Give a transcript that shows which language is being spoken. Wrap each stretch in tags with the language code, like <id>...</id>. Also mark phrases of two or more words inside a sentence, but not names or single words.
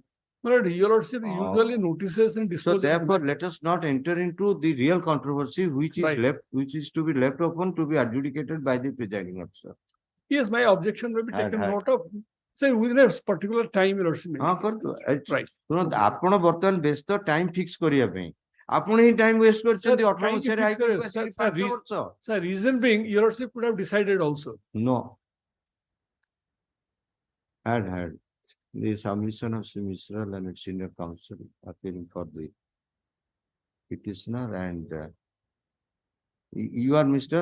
<en>My lord, your lordship Oh. usually notices and So disposes. of the therefore, matter. let us not enter into the real controversy which is Right. left, which is to be left open to be adjudicated by the presiding officer. Yes, my objection will be Had, taken had. note of, say within a particular time, your lordship. may</en> <or>ହଁ</or> <en>make it.</en> <or>କରନ୍ତୁ</or> <en>Right.</en> <or>ଶୁଣନ୍ତୁ ଆପଣ ବର୍ତ୍ତମାନ ବ୍ୟସ୍ତ</or> <en>time fix</en> <or>କରିବା ପାଇଁ ଆପଣ ହିଁ</or> <en>time waste</en> <or>କରିଛନ୍ତି</or> <en>Sir,</en> <or>18 କାହିଁକି ମସିହାରେ fix ହାଇକୋର୍ଟକୁ କରିବେ? ଆସିକି</or> <en>Sir,</en> <or>5</or> <en>reason-</en> <or>ବର୍ଷ</or> <en>Sir, reason being, your lordship could have decided also. No. Had the submission of Mishra and its senior counsel appearing for the petitioner and you are Mr.</en>